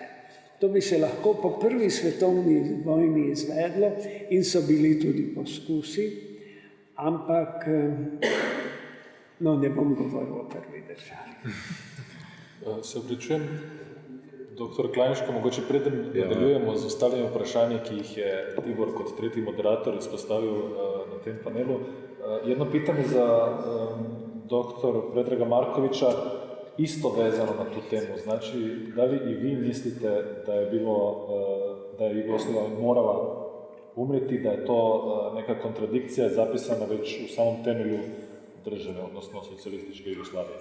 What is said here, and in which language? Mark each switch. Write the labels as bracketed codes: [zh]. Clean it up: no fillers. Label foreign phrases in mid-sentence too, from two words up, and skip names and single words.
[sl] To bi se lahko po prvi svetovni vojni izvedlo in so bili tudi poskusi, ampak ne bom govoril o prvi državi. Se opravičujem, doktor Klajnško, mogoče preden nadaljujemo z ostalimi vprašanji, ki jih je Tibor kot tretji moderator izpostavil na tem panelu. [sr] Jedno pitanje za doktor Predraga Markovića, isto vezano na tu temu. Znači, da li i vi mislite da je Jugoslavija morala umreti, da je to neka kontradikcija zapisana već u samom temelju države, odnosno socijalističke Jugoslavije?